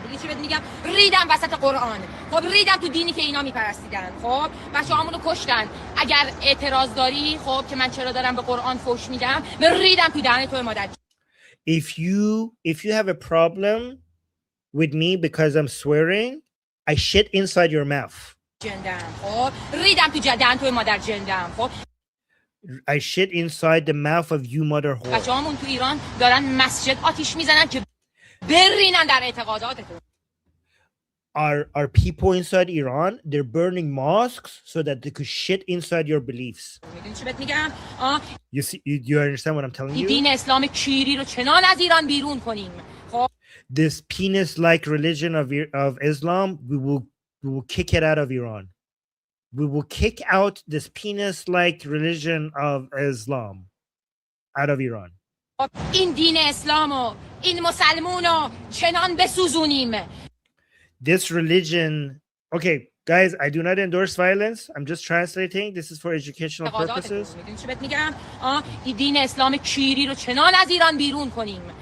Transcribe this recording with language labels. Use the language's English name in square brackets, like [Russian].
[Persian] دیگه چی بهت میگم؟ ریدم وسط قرآن. خب ریدم تو دینی که اینا میپرستیدن. خب بچه‌هامونو کشتن. اگر اعتراض داری، خب که من چرا دارم به قرآن فحش میدم، من ریدم تو دهن تو مادر. [English] If you have a problem with me because I'm swearing, I shit inside your mouth. [Persian] جندم. خب ریدم تو دهن تو مادر جندم. خب [English] I shit inside the mouth of you mother whore. [Persian] بچه‌هامون تو ایران دارن مسجد آتیش میزنن که برینن در اعتقاداتتون. [English] Are people inside Iran? They're burning mosques so that they could shit inside your beliefs. [Persian] میدونی چی بهت میگم؟ [English] You see, you understand what I'm telling you? [Persian] دین اسلام کیری رو چنان از ایران بیرون کنیم. خب [English] This penis-like religion of Islam, we will kick it out of Iran. We will kick out this penis-like religion of Islam out of Iran. [Persian] این دین اسلامو، این مسلمونو چنان بسوزونیم. [English] This religion, okay, guys, I do not endorse violence. I'm just translating. This is for educational purposes. [Persian] میدونی چی بهت میگم؟ این دین اسلام کیری رو چنان از ایران بیرون کنیم.